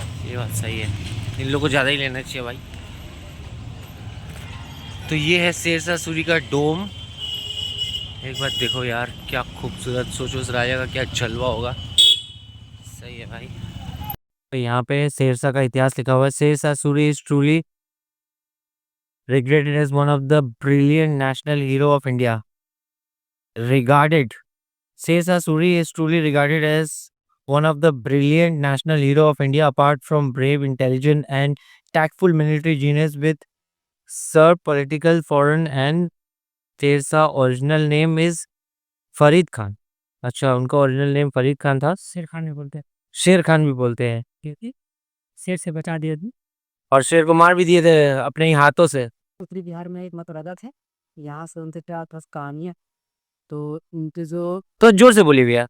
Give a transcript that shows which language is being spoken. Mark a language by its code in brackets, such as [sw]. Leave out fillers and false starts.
[hi] ये बात सही है, इन लोगों को ज़्यादा ही लेना चाहिए भाई। तो ये है शेरशाह सूरी का डोम। एक बार देखो यार, क्या खूबसूरत, सोचो उस राजा का क्या जलवा होगा। सही है भाई। तो यहाँ पे शेरशाह का इतिहास लिखा हुआ है। [en] Shershah Suri is truly regarded as one of the brilliant national hero of India. Regarded, Shersha Suri is truly regarded as one of the brilliant national hero of India. Apart from brave, intelligent, and tactful military genius with served political, foreign, and Shersha original name is Farid Khan. [hi] अच्छा, उनका original name Farid Khan था। शेर खान भी बोलते हैं, शेर खान भी बोलते हैं क्योंकि शेर से बचा दिया था। और शेर को मार भी दिए थे अपने ही हाथों से। उत्तरी बिहार में एक मतलब राजा थे, यहाँ से उनसे क्या था कहानी है। तो उनके जो तो जोर से बोलिए भैया।